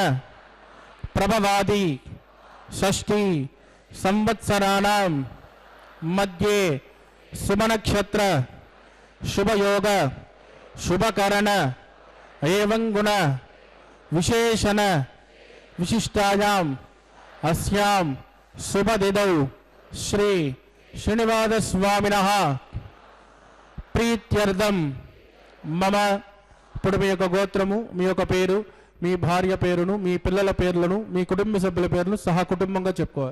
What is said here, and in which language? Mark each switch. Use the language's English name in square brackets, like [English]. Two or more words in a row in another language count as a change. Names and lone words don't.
[Sanskrit] प्रभवादि षष्ठी संवत्सराणां मध्ये शुभनक्षत्र शुभयोग शुभकरण एवं गुण विशेषण विशिष्टायाम् अस्यां शुभदिनौ श्री श्रीनिवास स्वामिनः प्रीत्यर्थं मम [Telugu] ఇప్పుడు మీ యొక్క గోత్రము మీ యొక్క పేరు మీ భార్య పేరును మీ పిల్లల పేర్లను మీ కుటుంబ సభ్యుల పేర్లను సహా కుటుంబంగా చెప్పుకోవాలి.